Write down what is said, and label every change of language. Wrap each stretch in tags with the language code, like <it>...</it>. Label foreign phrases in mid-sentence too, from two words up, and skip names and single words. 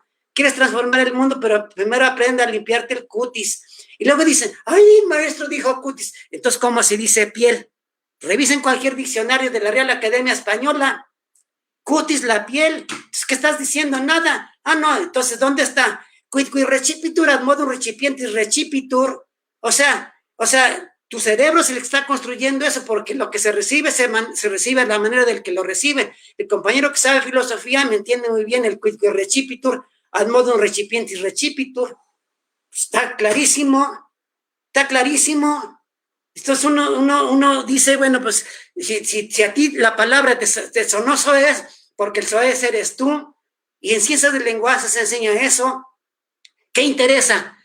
<es>Quieres transformar el mundo, pero primero aprende a limpiarte el cutis. Y luego dicen, ay, maestro dijo cutis. Entonces, ¿cómo se dice piel? Revisen cualquier diccionario de la Real Academia Española. Cutis, la piel. Entonces, ¿qué estás diciendo? Nada. Ah, no, entonces, ¿dónde está?</es> <la>Quid recipitur ad modum recipientis recipitur.</la> <es>O sea, tu cerebro se le está construyendo eso porque lo que se recibe se recibe a la manera del que lo recibe. El compañero que sabe filosofía me entiende muy bien el</es> <la>quid recipitur ad modum recipientis recipitur.</la> <es>Está clarísimo. Entonces uno dice, bueno, pues si a ti la palabra te sonó soez, porque el soez eres tú, y en ciencias del lenguaje se enseña eso, ¿qué interesa?</es>